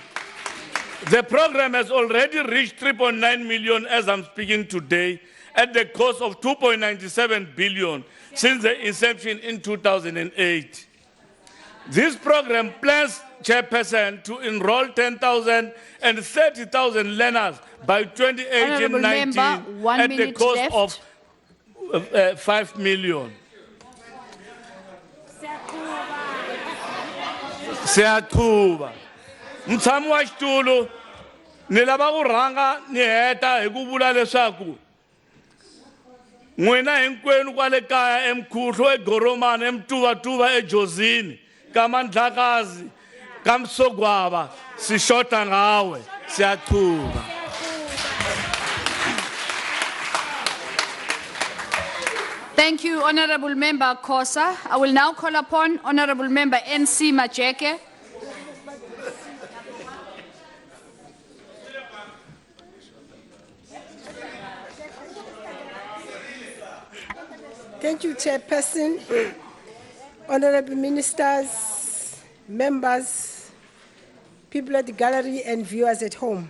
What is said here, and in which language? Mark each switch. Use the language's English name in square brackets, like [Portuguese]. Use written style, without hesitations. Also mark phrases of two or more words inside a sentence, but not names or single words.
[English] The program has already reached 3.9 million as I'm speaking today, at the cost of 2.97 billion since the inception in 2008. This program plans, Chairperson, to enroll 10,000 and 30,000 learners by 2018-19 at the cost of 5 million. [Zulu] Siyaqhuba. [Tsonga] Mutshami wa xitulu ni lava ku rhanga ni heta hi ku vula leswaku n'wina hinkwenu kwale kaya eMkhuhlu eGoromane eMtuvatuva eJozini ka Mandlakazi ka Msogwava [Zulu] si xota ngawe siyaqhuba. [English] Thank you, Honorable Member Khosa. I will now call upon Honorable Member NC Majeke. Thank you, Chairperson, Honorable Ministers, members, people at the gallery and viewers at home.